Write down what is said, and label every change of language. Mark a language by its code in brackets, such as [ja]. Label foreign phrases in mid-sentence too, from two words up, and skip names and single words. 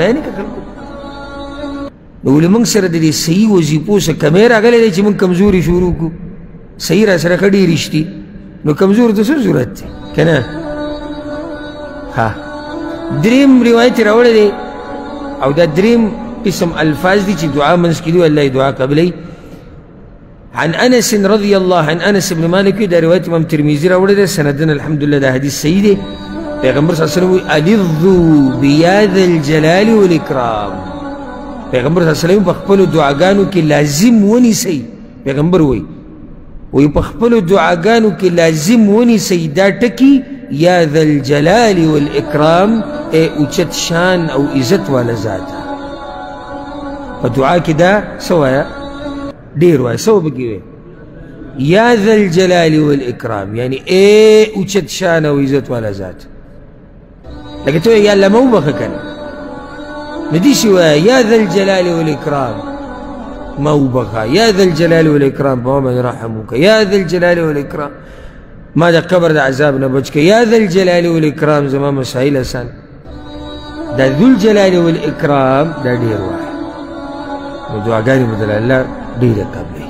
[ps] بیان یې که خلکو نو ولې موږ سره د دې صحیح وظیفو څه کمی راغلی دی چې موږ کمزوري شروع کړو. صحیح را سره ښه ډېرې شتي نو کمزورو ته څه ضرورت دی که نه؟ ها دریم روایت یې راوړی دی او دا دریم قسم الفاظ دي چې دعا منځ کې دي الله یې دعا قبلوي. [ar] عن انس رضي الله عن انس بن مالك [ps] دا روایت امام ترمذي راوړی دی سندن الحمدلله دا حدیث صحیح دی. [ar] پیغمبر صلی الله علیه وسلم وایي الظوا بیا ذا الجلال والاکرام. [ps] پیغمبر [ar] صلی الله علیه وسلم [ps] په خپلو دعاګانو کې لازم ونیسئ. پیغمبر وایي په خپلو دعاګانو کې لازم ونیسئ دا ټکي [ar] یا ذا الجلال والاکرام [ps] ای اوچت شان او عزت والا ذات. په دعا کې دا څه وایه ډېر وایه څه وبکې وایه [ar] یا ذا الجلال والاکرام [ps] یعنی ای اوچت شان او عزت والا ذات. لکه ته [ar] یا الله [ps] ما وبخه که نه نو داسې وایه [ar] یا ذا الجلال والاکرام [ps] ما وبخه [ar] یا ذا الجلال والاکرام [ps] په ما باندې رحم وکړه [ar] یا ذا الجلال والاکرام [ps] ما د قبر د عذاب نه بچ کړه [ar] یا ذا الجلال والاکرام [ps] زما مسایل اسان. دا [ar] ذو الجلال والاکرام [ps] دا ډېر وایه نو دعاګانې به د الله ډېرې قبلوي.